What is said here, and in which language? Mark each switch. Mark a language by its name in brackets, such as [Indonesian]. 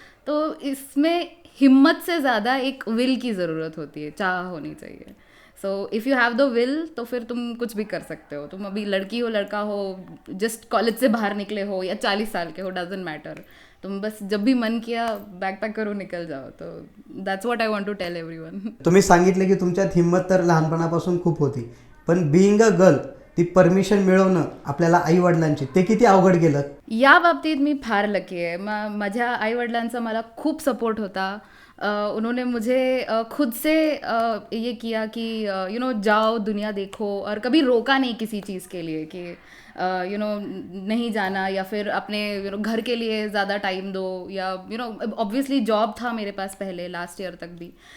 [Hindi] तो इसमें हिम्मत से ज़्यादा एक विल की ज़रूरत होती है, चाह होनी चाहिए. [English] so if you have the will, [Hindi] तो फिर तुम कुछ भी कर सकते हो. तुम अभी लड़की हो, लड़का हो, जस्ट कॉलेज से बाहर निकले हो या 40 साल के हो, [English] Doesn't matter. [Hindi] तुम बस जब भी मन किया बैग पैक करो, निकल जाओ. [English] तो that's what I want to tell everyone. [Marathi] तुम्ही सांगितले की तुमच्यात हिंमत तर लहानपणापासून खूप होती, पण [English] being a girl [Marathi] ती परमिशन मिळवणं आपल्याला आईवडिलांची, ते किती अवघड गेलं? या बाबतीत मी फार लकी आहे. माझ्या आईवडिलांचा मला खूप सपोर्ट होता. [Hindi] उन्होंने मुझे खुद से ये किया कि जाओ, दुनिया देखो, और कभी रोका नहीं किसी चीज़ के लिए कि नहीं जाना, या फिर अपने घर के लिए ज़्यादा टाइम दो, या ऑब्वियसली जॉब था मेरे पास पहले, लास्ट ईयर तक भी.